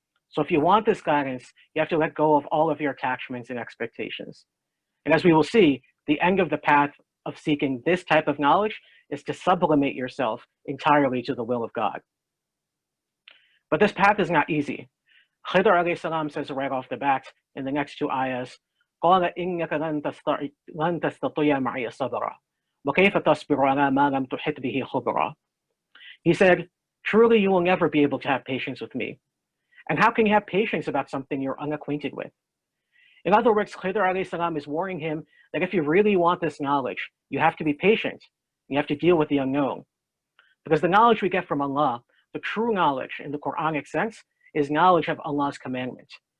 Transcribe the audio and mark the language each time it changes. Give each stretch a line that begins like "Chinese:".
English: So if you want this guidance, you have to let go of all of your attachments and expectations. And as we will see, the end of the path of seeking this type of knowledge is to sublimate yourself entirely to the will of God. But this path is not easy. Khidr alayhi salam says right off the bat in the next two ayahs,
Arabic: قَالَ إِنَّكَ لَن تَسْتَطِيعَ مَعِيَ صَبْرًا وَكَيْفَ تَصْبِرُ عَلَى مَا لَمْ تُحِطْ بِهِ خُبْرًا.
English: He said, truly you will never be able to have patience with me. And how can you have patience about something you're unacquainted with? In other words, Khidr alayhi salam is warning him that if you really want this knowledge, you have to be patient. You have to deal with the unknown. Because the knowledge we get from Allah, the true knowledge in the Quranic sense, is knowledge of Allah's commandment.